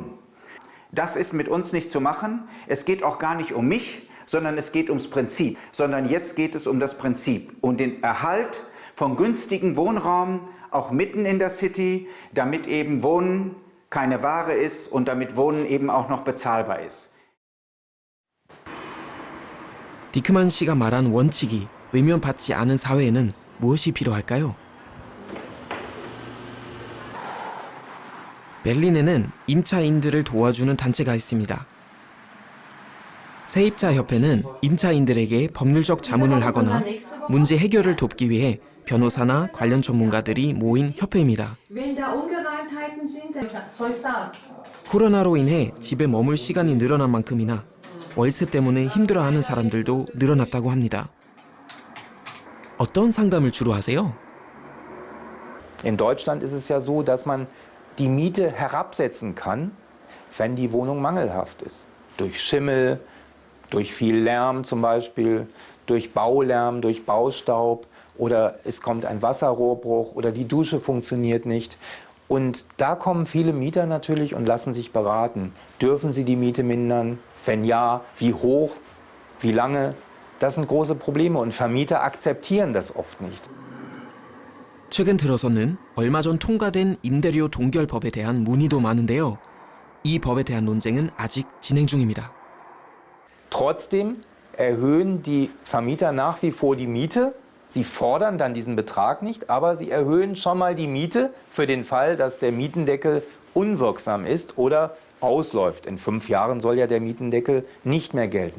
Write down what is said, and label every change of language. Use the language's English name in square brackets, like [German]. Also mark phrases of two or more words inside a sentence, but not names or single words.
[German] Das ist mit uns nicht zu machen. Es geht auch gar nicht um mich, sondern es geht ums Prinzip. Sondern jetzt geht es um das Prinzip, um den Erhalt von günstigem Wohnraum, auch mitten in der City, damit eben Wohnen keine Ware ist und damit Wohnen eben auch noch bezahlbar ist. [Korean] 디크만 씨가 말한 원칙이 외면받지 않은 사회에는 무엇이 필요할까요? 베를린에는 임차인들을 도와주는 단체가 있습니다. 세입자협회는 임차인들에게 법률적 자문을 하거나 문제 해결을 돕기 위해 변호사나 관련 전문가들이 모인 협회입니다. 코로나로 인해 집에 머물 시간이 늘어난 만큼이나 월세 때문에 힘들어하는 사람들도 늘어났다고 합니다. 어떤 상담을 주로 하세요? [German] In Deutschland ist es ja so, dass man die Miete herabsetzen kann, wenn die Wohnung mangelhaft ist. Durch Schimmel, durch viel Lärm zum Beispiel, durch Baulärm, durch Baustaub oder es kommt ein Wasserrohrbruch oder die Dusche funktioniert nicht. Und da kommen viele Mieter natürlich und lassen sich beraten. Dürfen sie die Miete mindern? Wenn ja, wie hoch? Wie lange? Das sind große Probleme und Vermieter akzeptieren das oft nicht. [Korean] 최근 들어서는 얼마 전 통과된 임대료 동결법에 대한 문의도 많은데요. 이 법에 대한 논쟁은 아직 진행 중입니다. [German] Trotzdem erhöhen die Vermieter nach wie vor die Miete. Sie fordern dann diesen Betrag nicht, aber sie erhöhen schon mal die Miete für den Fall, dass der Mietendeckel unwirksam ist oder ausläuft. In 5 Jahren soll ja der Mietendeckel nicht mehr gelten.